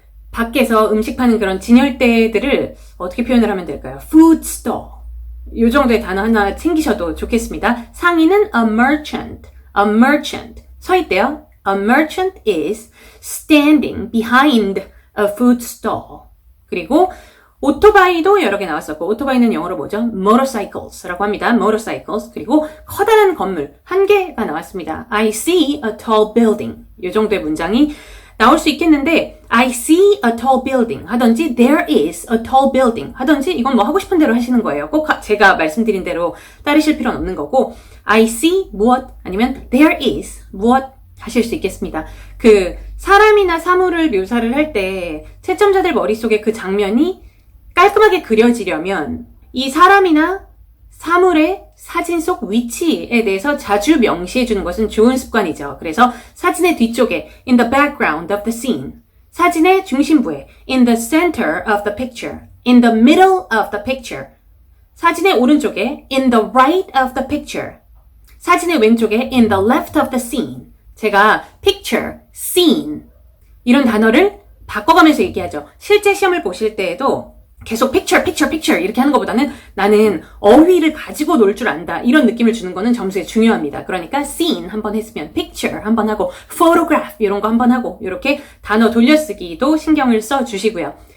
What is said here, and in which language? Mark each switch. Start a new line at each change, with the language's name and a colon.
Korean: 밖에서 음식 파는 그런 진열대들을 어떻게 표현을 하면 될까요?
English: food stall.
Korean: 이 정도의 단어 하나 챙기셔도 좋겠습니다. 상인은
English: a merchant.
Korean: 서 있대요.
English: A merchant is standing behind a food stall.
Korean: 그리고 오토바이도 여러 개 나왔었고 오토바이는 영어로 뭐죠? motorcycles라고 합니다.
English: motorcycles.
Korean: 그리고 커다란 건물 한 개가 나왔습니다.
English: I see a tall building.
Korean: 이 정도의 문장이 나올 수 있겠는데
English: I see a tall building
Korean: 하던지
English: there is a tall building
Korean: 하던지 이건 뭐 하고 싶은 대로 하시는 거예요. 꼭 제가 말씀드린 대로 따르실 필요는 없는 거고
English: I see
Korean: 무엇 아니면
English: there is
Korean: 무엇 하실 수 있겠습니다. 그 사람이나 사물을 묘사를 할 때 채점자들 머릿속에 그 장면이 깔끔하게 그려지려면 이 사람이나 사물의 사진 속 위치에 대해서 자주 명시해 주는 것은 좋은 습관이죠. 그래서 사진의 뒤쪽에
English: in the background of the scene,
Korean: 사진의 중심부에
English: in the center of the picture, in the middle of the picture,
Korean: 사진의 오른쪽에
English: in the right of the picture,
Korean: 사진의 왼쪽에
English: in the left of the scene.
Korean: 제가 picture, scene 이런 단어를 바꿔가면서 얘기하죠. 실제 시험을 보실 때에도 계속 picture 이렇게 하는 것보다는 나는 어휘를 가지고 놀 줄 안다 이런 느낌을 주는 거는 점수에 중요합니다. 그러니까 scene 한번 했으면 picture 한번 하고 photograph 이런 거 한번 하고 이렇게 단어 돌려쓰기도 신경을 써 주시고요.